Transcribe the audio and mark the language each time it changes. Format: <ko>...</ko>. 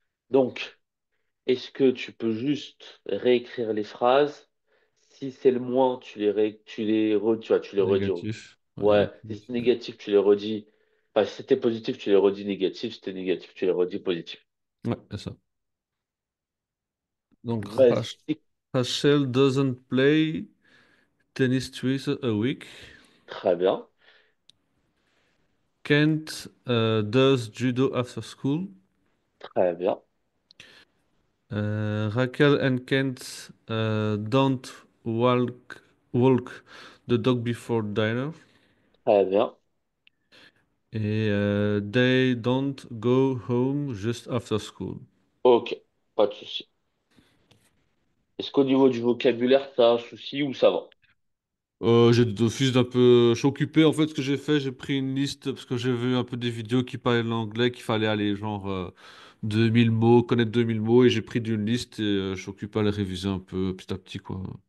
<fr>Donc, est-ce que tu peux juste réécrire les phrases? Si c'est le moins, tu vois, tu les redis. Négatif. Ouais, Ouais, si c'est négatif, tu les redis. Enfin, si c'était positif, tu les redis négatif. Si c'était négatif, tu les redis positif. Ouais, c'est ça. Donc, Vas-y.</fr> <en>Rachel doesn't play tennis twice a week.</en> <fr>Très bien.</fr> <en>Kent does judo after school.</en> <fr>Très bien.</fr> <en>Raquel and Kent don't walk the dog before dinner.</en> <fr>Très bien.</fr> <en>Et they don't go home just after school.</en> <fr>Ok. Pas de souci. Est-ce qu'au niveau du vocabulaire, t'as un souci ou ça va? J'ai d'office d'un peu... Je suis occupé, en fait, ce que j'ai fait, j'ai pris une liste, parce que j'ai vu un peu des vidéos qui parlaient l'anglais, qu'il fallait aller, genre, 2000 mots, connaître 2000 mots, et j'ai pris d'une liste, et je suis occupé à les réviser un peu, petit à petit, quoi.</fr>